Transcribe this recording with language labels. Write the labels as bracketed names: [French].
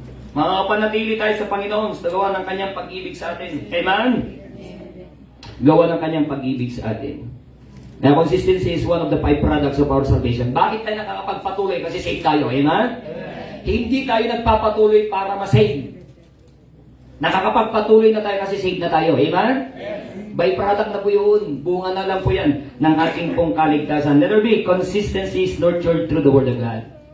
[Filipino] Makapanatili tayo sa Panginoon sa gawa ng Kanyang pag-ibig sa atin. Amen? Gawa ng Kanyang pag-ibig sa atin. [English] Now, consistency is one of the 5 products of our salvation. [Filipino] Bakit tayo nakakapagpatuloy? Kasi save tayo. Amen? Hindi tayo nagpapatuloy para masave. Nakakapagpatuloy na tayo kasi save na tayo. Amen? By-product na po yun. Bunga na lang po yan ng ating pong kaligtasan. [English] Letter B, consistency is nurtured through the Word of God.